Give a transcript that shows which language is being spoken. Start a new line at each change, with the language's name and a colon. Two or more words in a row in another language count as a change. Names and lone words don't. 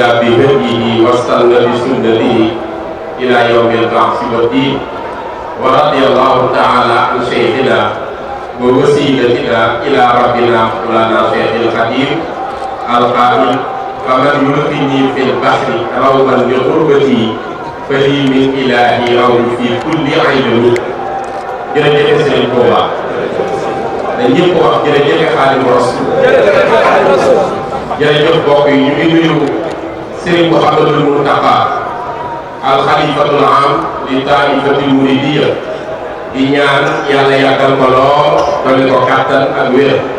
Arabic: بهديه واستنى بسنته إلى يوم البعث والدين ورضي الله تعالى عن شيخنا ووسيلتنا إلى ربنا مولانا شيخ القديم القائل فمن يلقني في البحر روما لغربتي فلي من إلهي روم في كل علم.
Wolof: jërëjëf Serigne Touba dañ ñëpp wax jërëjëf Xaadimu Rasuul jërëjëf mbokk yi ñu ngi nuyu Serigne Mouhamadul Mountakha
Arabic: الخليفة العام لل طائفة المريدية
Wolof: di ñaan yàlla yàggal ko lool dolli ko kàttan ak wér